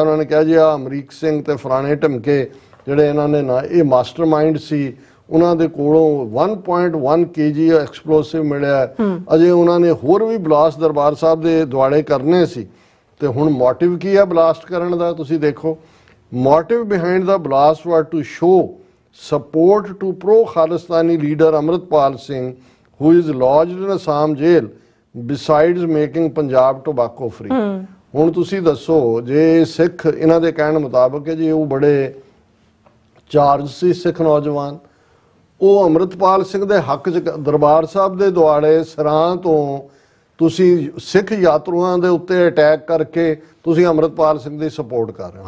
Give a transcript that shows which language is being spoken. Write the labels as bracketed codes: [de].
[pa] ਉਹਨਾਂ ਨੇ ਕਿਹਾ ਜੀ ਆ ਅਮਰੀਕ ਸਿੰਘ ਤੇ ਫਲਾਣੇ ਢਮਕੇ ਜਿਹੜੇ ਇਹਨਾਂ ਨੇ ਨਾ ਇਹ ਮਾਸਟਰਮਾਈਂਡ ਸੀ ਉਹਨਾਂ ਦੇ ਕੋਲੋਂ 1.1 kg ਐਕਸਪਲੋਸਿਵ ਮਿਲਿਆ। ਅਜੇ ਉਹਨਾਂ ਨੇ ਹੋਰ ਵੀ ਬਲਾਸਟ ਦਰਬਾਰ ਸਾਹਿਬ ਦੇ ਦੁਆਲੇ ਕਰਨੇ ਸੀ ਤੇ ਹੁਣ ਮੋਟਿਵ ਕੀ ਹੈ ਬਲਾਸਟ ਕਰਨ ਦਾ ਤੁਸੀਂ ਦੇਖੋ। Motive [en] Behind the blast was to show support to pro-Khalistani leader Amritpal Singh who is lodged in Assam jail besides making Punjab tobacco free। [pa] ਹੁਣ ਤੁਸੀਂ ਦੱਸੋ, ਜੇ ਸਿੱਖ ਇਹਨਾਂ ਦੇ ਕਹਿਣ ਮੁਤਾਬਕ ਹੈ ਜੀ, ਉਹ ਬੜੇ ਚਾਰਜ ਸੀ ਸਿੱਖ ਨੌਜਵਾਨ, ਉਹ ਅੰਮ੍ਰਿਤਪਾਲ ਸਿੰਘ ਦੇ ਹੱਕ 'ਚ ਦਰਬਾਰ ਸਾਹਿਬ ਦੇ ਦੁਆਲੇ ਸਰਾਂ ਤੋਂ ਤੁਸੀਂ ਸਿੱਖ ਯਾਤਰੂਆਂ ਦੇ ਉੱਤੇ ਅਟੈਕ ਕਰਕੇ ਤੁਸੀਂ ਅੰਮ੍ਰਿਤਪਾਲ ਸਿੰਘ ਦੀ ਸਪੋਰਟ ਕਰ ਰਹੇ ਹੋ।